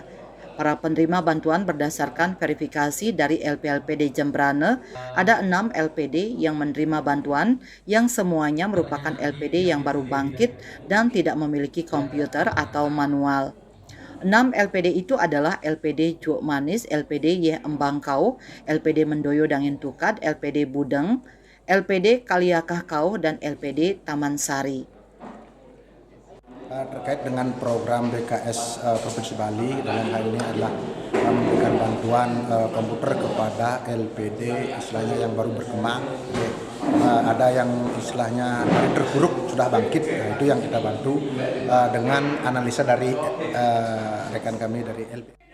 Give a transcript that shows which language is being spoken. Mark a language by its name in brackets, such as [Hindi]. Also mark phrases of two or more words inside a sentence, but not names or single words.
[Indonesian] Para penerima bantuan berdasarkan verifikasi dari LPLPD Jembrana, ada 6 LPD yang menerima bantuan yang semuanya merupakan LPD yang baru bangkit dan tidak memiliki komputer atau manual. 6 LPD itu adalah LPD Juk Manis, LPD Yeh Embangkau, LPD Mendoyo Dangin Tukad, LPD Budeng, LPD Kaliakah Kau, dan LPD Taman Sari. Terkait dengan program BKS Provinsi Bali, dalam hal ini adalah memberikan bantuan komputer kepada LPD istilahnya yang baru berkembang. Ada yang istilahnya dari terpuruk sudah bangkit, itu yang kita bantu dengan analisa dari rekan kami dari LPD.